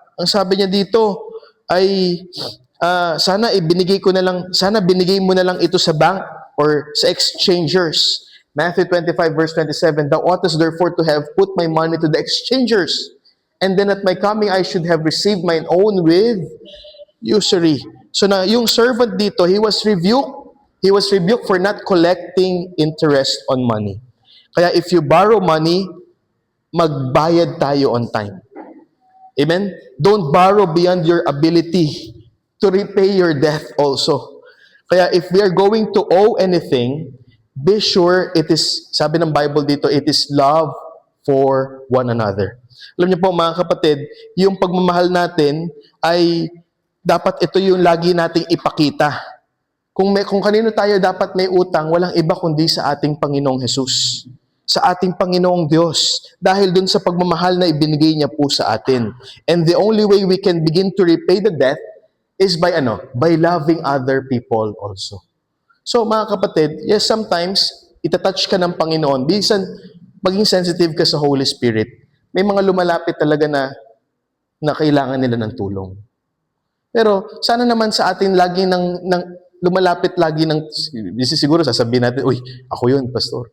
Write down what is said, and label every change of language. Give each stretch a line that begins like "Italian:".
Filipino: Ang sabi niya dito ay sana binigay mo na lang ito sa bank or sa exchangers.
English: Matthew 25 verse 27, thou oughtest therefore to have put my money to the exchangers, and then at my coming I should have received mine own with usury.
Filipino: So na yung servant dito,
English: he was rebuked. He was rebuked for not collecting interest on money.
Filipino: Kaya
English: if you borrow money,
Filipino: magbayad tayo
English: on time. Amen? Don't borrow beyond your ability to repay your debt also. Kaya if we are going to owe anything, be sure it is,
Filipino: sabi ng Bible dito,
English: it is love for one another.
Filipino: Alam niyo po mga kapatid, yung pagmamahal natin ay dapat ito yung lagi nating ipakita. Kung kanino tayo dapat may utang, walang iba kundi sa ating Panginoong Hesus. Sa ating Panginoong Diyos. Dahil dun sa pagmamahal na ibinigay niya po sa atin.
English: And the only way we can begin to repay the debt is by loving other people also.
Filipino: So mga kapatid, yes, sometimes itatouch ka ng Panginoon. Bisan maging sensitive ka sa Holy Spirit. May mga lumalapit talaga na kailangan nila ng tulong. Pero sana naman sa atin lagi lumalapit lagi siguro sasabihin natin, uy, ako yun, pastor.